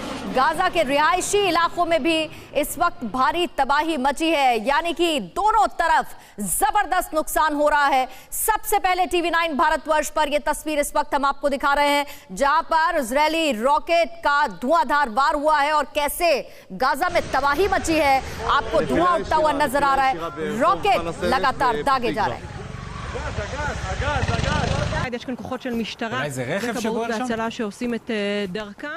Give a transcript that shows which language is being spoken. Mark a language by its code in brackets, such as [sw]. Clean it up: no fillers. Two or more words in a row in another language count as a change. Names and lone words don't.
[hi] गाजा के रिहायशी इलाकों में भी इस वक्त भारी तबाही मची है, यानी कि दोनों तरफ जबरदस्त नुकसान हो रहा है। सबसे पहले टीवी9 भारतवर्ष पर यह तस्वीर इस वक्त हम आपको दिखा रहे हैं, जहां पर इजरायली रॉकेट का धुआंधार वार हुआ है और कैसे गाजा में तबाही मची है। आपको धुआं उठता हुआ नजर आ रहा है, रॉकेट लगातार दागे जा रहे हैं। [he] יש כאן כוחות של משטרה וכבאות והצלה שעושים את דרכם.